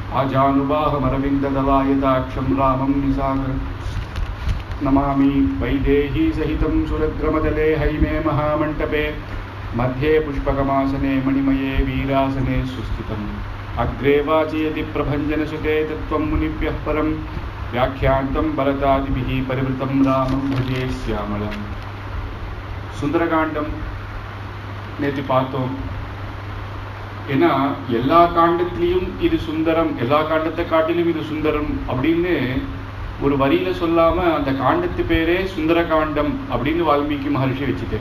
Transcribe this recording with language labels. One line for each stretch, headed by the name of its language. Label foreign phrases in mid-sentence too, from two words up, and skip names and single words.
Sanskrit: आजानुबाहमरविन्ददलायताक्षं रामं निसागरं नमामि वैदेही सहितं सुरद्रमदले हैमे महामण्टपे मध्ये पुष्पकमासने मणिमये वीरासने सुस्थितम् अग्रे वाचयति प्रभञ्जनसुते तत्त्वं मुनिभ्यः परं व्याख्यान्तं भरतादिभिः परिवृतं रामं भजे श्यामलं
Tamil: சுந்தரகாண்டம் நேற்று பார்த்தோம். ஏன்னா எல்லா காண்டத்திலையும் இது சுந்தரம், எல்லா காண்டத்தை காட்டிலும் இது சுந்தரம் அப்படின்னு ஒரு வரியில சொல்லாம அந்த காண்டத்து பேரே சுந்தரகாண்டம் அப்படின்னு வால்மீகி மகர்ஷி வச்சுட்டார்.